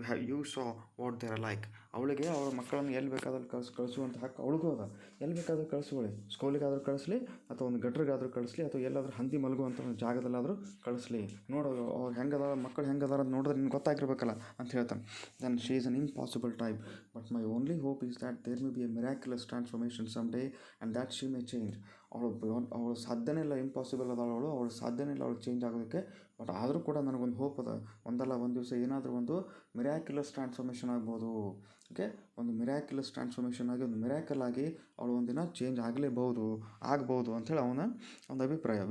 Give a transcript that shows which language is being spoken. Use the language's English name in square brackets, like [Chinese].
[English] You saw what there are like. [Kannada] ಅವಳಿಗೆ ಅವಳ ಮಕ್ಕಳನ್ನು ಎಲ್ಲಿ ಬೇಕಾದ್ರೂ ಕಳಿಸುವಂಥ ಹಕ್ಕು ಅವಳಿಗೂ ಅದ. ಎಲ್ಲಿ ಬೇಕಾದ್ರೂ ಕಳಿಸ್ಕೊಳ್ಳಿ, ಸ್ಕೂಲಿಗಾದರೂ ಕಳಿಸ್ಲಿ ಅಥವಾ ಒಂದು ಗಟ್ರಿಗಾದರೂ ಕಳಿಸ್ಲಿ ಅಥವಾ ಎಲ್ಲಾದರೂ ಹಂದಿ ಮಲಗುವಂಥ ಒಂದು ಜಾಗದಲ್ಲಾದರೂ ಕಳಿಸ್ಲಿ. ನೋಡೋದು ಅವ್ರು ಹೆಂಗದಾರ, ಮಕ್ಕಳು ಹೆಂಗದಾರ ಅಂತ ನೋಡಿದ್ರೆ ನಿನ್ಗೆ ಗೊತ್ತಾಗಿರ್ಬೇಕಲ್ಲ ಅಂತ ಹೇಳ್ತಾನೆ. [English] Then she is an impossible type. But my only hope is that there may be a miraculous transformation someday and that she may change. [Kannada] ಅವಳು ಸಾಧ್ಯನೇ ಇಲ್ಲ, ಇಂಪಾಸಿಬಲ್ ಅದಾಳು ಅವಳು ಸಾಧ್ಯನೇ ಇಲ್ಲ ಅವಳು ಚೇಂಜ್ ಆಗೋದಕ್ಕೆ. ಬಟ್ ಆದರೂ ಕೂಡ ನನಗೊಂದು ಹೋಪ್ ಅದ, ಒಂದಲ್ಲ ಒಂದು ದಿವಸ ಏನಾದರೂ ಒಂದು ಮಿರಾಕ್ಯುಲಸ್ ಟ್ರಾನ್ಸ್ಫಾರ್ಮೇಷನ್ ಆಗ್ಬೋದು. ಓಕೆ, ಒಂದು ಮಿರಾಕ್ಯುಲಸ್ ಟ್ರಾನ್ಸ್ಫಾರ್ಮೇಷನ್ ಆಗಿ ಒಂದು ಮಿರಾಕಲ್ ಆಗಿ ಅವಳು ಒಂದಿನ ಚೇಂಜ್ ಆಗ್ಬೋದು ಅಂಥೇಳಿ ಅವನ ಒಂದು ಅಭಿಪ್ರಾಯ.